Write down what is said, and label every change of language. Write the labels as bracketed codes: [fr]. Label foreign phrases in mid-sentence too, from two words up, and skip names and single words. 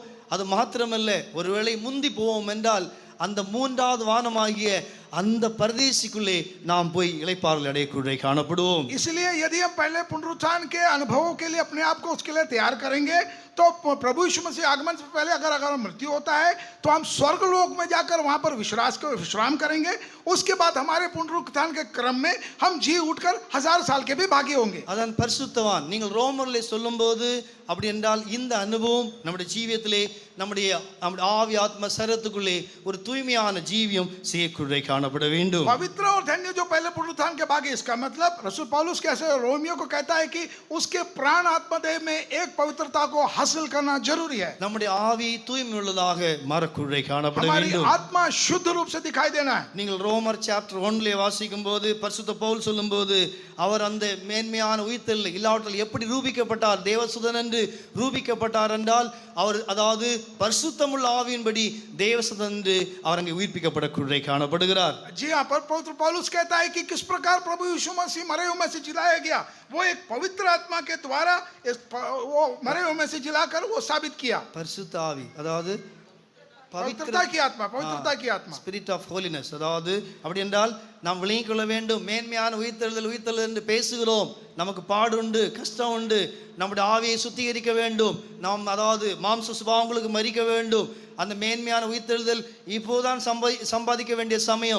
[ta] அது மாத்திரமல்ல, ஒருவேளை முந்தி போவோம் என்றால் அந்த மூன்றாவது வானமாகிய அந்த பரதேசிக்குள்ளே நாம் போய் இளைப்பாறுதல் அடையக்குள்ளே காணப்படுவோம். [hi] इसलिए यदि हम पहले पुनरुत्थान के अनुभवों के लिए अपने आप को उसके लिए तैयार करेंगे तो प्रभु यीशु मसीह आगमन से पहले अगर मृत्यु होता है तो हम स्वर्ग लोक में जाकर वहां पर विश्राम करेंगे. उसके बाद हमारे पुनरुत्थान के क्रम में हम जी उठकर 1000 साल के भी भागी होंगे. [ta] அதான் பரிசுத்தவான் நீங்கள் ரோமர்ல சொல்லும்போது அப்படி என்றால் இந்த அனுபவம் நம்முடைய ஜீவியத்திலே நம்முடைய ஆவி ஆத்ம சரீரத்துக்குள்ளே ஒரு தூய்மையான ஜீவியம் செய்யக்குள்ளே காணப்பட வேண்டும். [hi] पवित्र और धन्य जो पहले पुनरुत्थान के भागी, इसका मतलब रसूल पौलुस कैसे रोमियो को कहता है कि उसके प्राण आत्मदेह में एक पवित्रता को हासिल करना जरूरी है. [ta] நம்முடைய ஆவி தூய்மை உள்ளதாக மாறக்குள்ளே காணப்பட [hi] हमारी [ta] வேண்டும். [hi] आत्मा शुद्ध रूप से दिखाई देना है. [ta] நீங்கள் ரோமர் சாப்டர் 1 வாசிக்கும் போது பரிசுத்த பவுல் சொல்லும்போது அவர் அந்த மேன்மையான உயிர்த்தெழுதல் இல்லாவிட்டால் எப்படி ரூபிக்கப்பட்டார், தேவசுதன் என்று ரூபிக்கப்பட்டார் என்றால் அவர் அதாவது பரிசுத்தமுள்ள ஆவியின்படி தேவசுதன் என்று அவர் அங்கே உயிர்ப்பிக்கப்படக்குள்ளே காணப்படுகிறார். [hi] जी हाँ, पर पवित्र पौलुस कहता है कि किस प्रकार प्रभु यीशु मसीह मरे हुए में से जिलाया गया, वो एक पवित्र आत्मा के द्वारा वो मरे हुए में से जिलाकर वो साबित किया. [ta] பரிசுத்த ஆவி அதாவது [hi] पवित्रता की आत्मा, पवित्रता की आत्मा, [en] spirit of holiness. [ta] அதாவது அப்படி என்றால் நாம் விளங்கிக் கொள்ள வேண்டும், மேன்மையான உயிர்த்தெழுதல் என்று பேசுகிறோம், நமக்கு பாடு உண்டு, கஷ்டம் உண்டு, நம்முடைய ஆவியை சுத்திகரிக்க வேண்டும், நாம் அதாவது மாம்ச சுபாவங்களுக்கு மறிக்க வேண்டும். அந்த மேன்மையான உயிர்த்தெழுதல் இப்போதான் சம்பாதிக்க வேண்டிய சமயம்.